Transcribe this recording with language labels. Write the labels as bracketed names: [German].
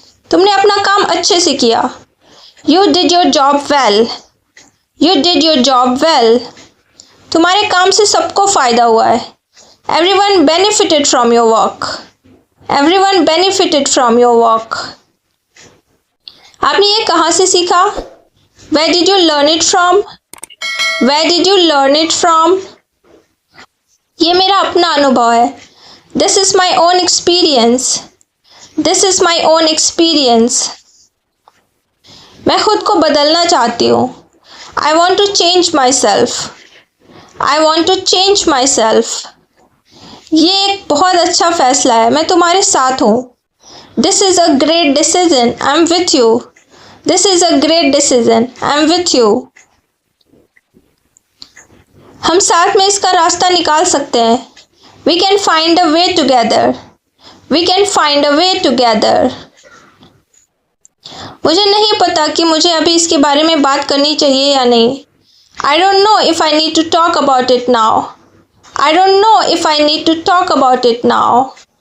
[Hindi] तुमने अपना काम अच्छे से किया। [English] You did your job well. You did your job well. [Hindi] तुम्हारे काम से सबको फ़ायदा हुआ है। [English] Everyone benefited from your work. Everyone benefited from your work. [Hindi] आपने ये कहाँ से सीखा? [English] Where did you learn it from? Where did you learn it from? [Hindi] ये मेरा अपना अनुभव है। [English] This is my own experience. This is my own experience. [Hindi] मैं खुद को बदलना चाहती हूँ। [English] I want to change myself. I want to change myself. [Hindi] ये एक बहुत अच्छा फैसला है, मैं तुम्हारे साथ हूँ। [English] This is a great decision. I'm with you. This is a great decision. I'm with you. [Hindi] हम साथ में इसका रास्ता निकाल सकते हैं। [English] We can find a way together. We can find a way together. [Hindi] मुझे नहीं पता कि मुझे अभी इसके बारे में बात करनी चाहिए या नहीं। [English] I don't know if I need to talk about it now. I don't know if I need to talk about it now.